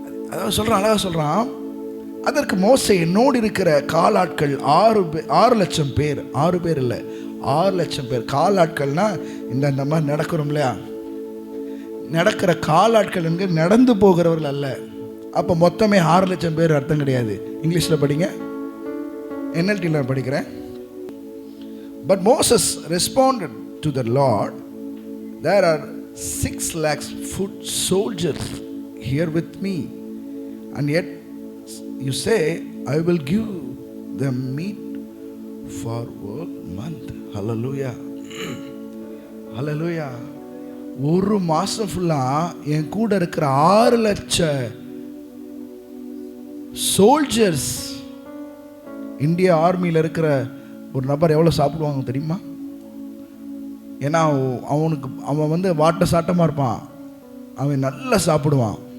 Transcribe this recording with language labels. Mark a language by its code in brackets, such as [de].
[ta] அதாவது சொல்கிறான், அழகாக சொல்கிறான். அதற்கு மோசே, என்னோடு இருக்கிற காலாட்கள் 6 லட்சம் பேர். 6 பேர் இல்லை, 6 லட்சம் பேர். காலாட்கள்னா இந்த மாதிரி நடக்கிறோம் இல்லையா, நடக்கிற காலாட்கள் என்கிற நடந்து போகிறவர்கள் அல்ல. அப்போ மொத்தமே 6 லட்சம் பேர் அர்த்தம் கிடையாது. இங்கிலீஷில் படிங்க, NLTயில் படிக்கிறேன். [en] But Moses responded to the Lord, there are 6 lakhs foot soldiers here with me, and yet you say I will give them meat for 1 month. Hallelujah. Hallelujah. [ta] 1 மாதம் ஃபுல்லாக என் கூட இருக்கிற 6 லட்சம் சோல்ஜர்ஸ். இந்தியா ஆர்மியில் இருக்கிற ஒரு நபர் எவ்வளோ சாப்பிடுவாங்க தெரியுமா? ஏன்னா அவன் வாட்ட சாட்டமாக இருப்பான். அவன் நல்லா சாப்பிடுவான்.